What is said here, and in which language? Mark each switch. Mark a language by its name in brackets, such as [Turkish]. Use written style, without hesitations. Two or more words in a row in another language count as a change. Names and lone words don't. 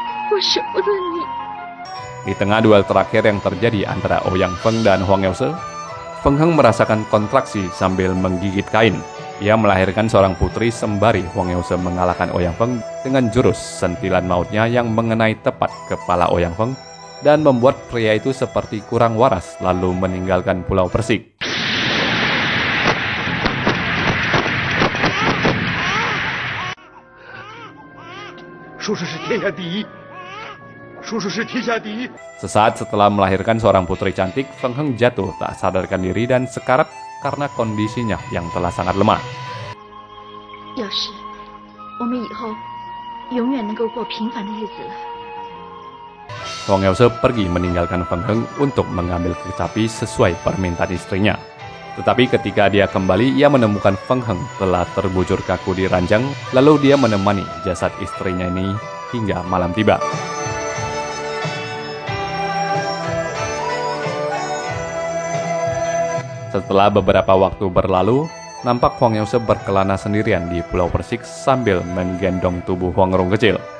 [Chinese] 我舍不得你。 [Indonesian] Di tengah duel terakhir yang terjadi antara Ouyang Feng dan Huang Yaose, Feng Heng merasakan kontraksi sambil menggigit kain. Ia melahirkan seorang putri sembari Huang Yaose mengalahkan Ouyang Feng dengan jurus sentilan mautnya yang mengenai tepat kepala Ouyang Feng dan membuat pria itu seperti kurang waras lalu meninggalkan Pulau Persik. [Chinese] 叔叔是天下第一，叔叔是天下第一。 [Indonesian] Sesaat setelah melahirkan seorang putri cantik, Feng Heng jatuh tak sadarkan diri dan sekarat karena kondisinya yang telah sangat lemah. [Chinese] 要是我们以后永远能够过平凡的日子了。 [Indonesian] Huang Yaose pergi meninggalkan Feng Heng untuk mengambil kecapi sesuai permintaan istrinya. Tetapi ketika dia kembali, ia menemukan Feng Heng telah terbujur kaku di ranjang, lalu dia menemani jasad istrinya ini hingga malam tiba. Setelah beberapa waktu berlalu, nampak Huang Yaose berkelana sendirian di Pulau Persik sambil menggendong tubuh Huang Rong kecil.